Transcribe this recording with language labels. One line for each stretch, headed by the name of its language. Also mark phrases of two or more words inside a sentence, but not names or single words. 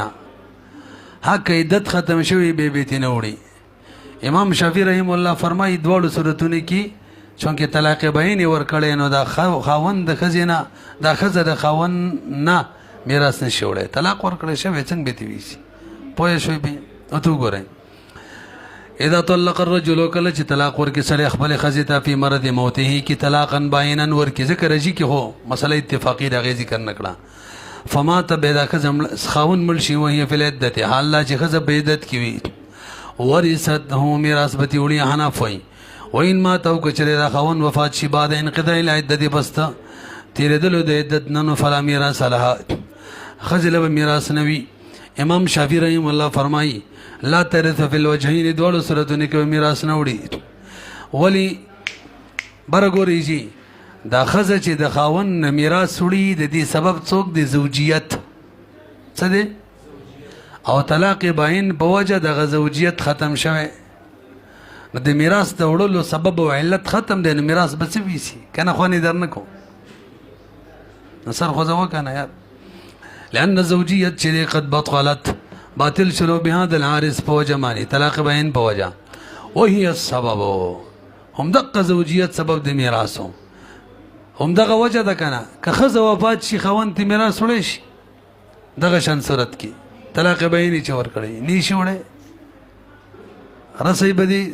Pashto: ها که عدت ختم شوی بیا به ترې نه وړي. امام شافعي
Arabic: رحم الله
Pashto: فرمایي دواړو صورتونو کې چونکه طلاق باین ورکړی، نو دا خاوند د ښځې نه، دا ښځه د خاوند نه میراث نشي وړی. طلاق ورکړی شوی څنګه به ترې ویسي؟ پوه شوی بیا؟ ورته وګورئ.
Arabic: اذا طلق الرجل،
Pashto: کله چې طلاق ورکړي سړی خپلې ښځې ته
Arabic: فی مرض موته
Pashto: کې
Arabic: طلاقا باینا
Pashto: ورکړي، ځکه رجعي کې خو مسله اتفاقي د هغې ذکر نه کړه. فمات بیا دا ښځه خاوند مړ شي،
Arabic: وهي فی العدة،
Pashto: حال دا چې ښځه په عدت کې وي، ورثته میراث به ترې وړي. حنف وایي وین ما ته که چېرې دا خاوند وفات شي
Arabic: بعد انقضاء العدة،
Pashto: بس ته تېرېدلو د عدت نه، نو
Arabic: فلا میراث لها،
Pashto: ښځې له به میراث نه وي. امام شافعي
Arabic: رحم الله
Pashto: فرمایي
Arabic: لا ترث فی الوجهین،
Pashto: دواړو صورتونو کې به میراث نه وړي. ولې بره ګورئ، دا ښځه چې د خاوند نه میراث وړي، د دې سبب څوک دی؟ زوجیت. څه دی؟ او طلاق باین په وجه دغه زوجیت ختم شوی، نو د میراث د وړلو سبب او علت ختم دی، نو میراث به څه ویسي؟ که نه خوانې در نه کو، نو سر خوځوه که نه یار. لأن زوجیت چې دی
Arabic: قد بطلت،
Pashto: باطل شلو
Arabic: بهذا العارض
Pashto: په وجه باندې، طلاق باین په وجه.
Arabic: وهي السبب،
Pashto: هم دقه زوجیت سبب د میراث و، هم دغه وجه ده که نه. که ښځه وفات شي خاوند ته میراث وړی شي، دغه شان صورت کې طلاق باین یې چې ورکړی نه شي وړی، رسۍ به دي.